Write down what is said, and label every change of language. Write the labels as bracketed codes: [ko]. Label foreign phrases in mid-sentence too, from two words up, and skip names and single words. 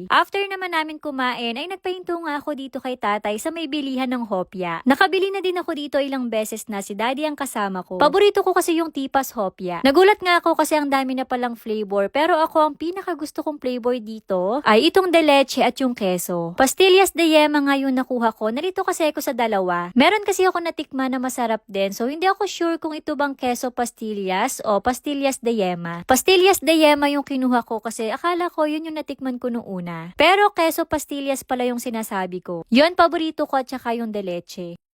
[tl] After naman namin kumain ay nagpahinto nga ako dito kay tatay sa may bilihan ng hopya. Nakabili na din ako dito ilang beses na, si daddy ang kasama ko. Paborito ko kasi yung tipas hopya. Nagulat nga ako kasi ang dami na palang flavor pero ako ang pinakagusto kong flavor dito ay itong de leche at yung queso. Pastillas de yema nga yung nakuha ko. Nalito kasi ako sa dalawa. Meron kasi ako natikman na masarap din. So, hindi ako sure kung ito bang queso pastillas o pastillas de yema. Pastillas de yema yung kinuha ko kasi akala ko yun yung natikman ko nung una. Pero queso pastillas pala yung sinasabi ko. Yun, paborito ko at saka yung de leche.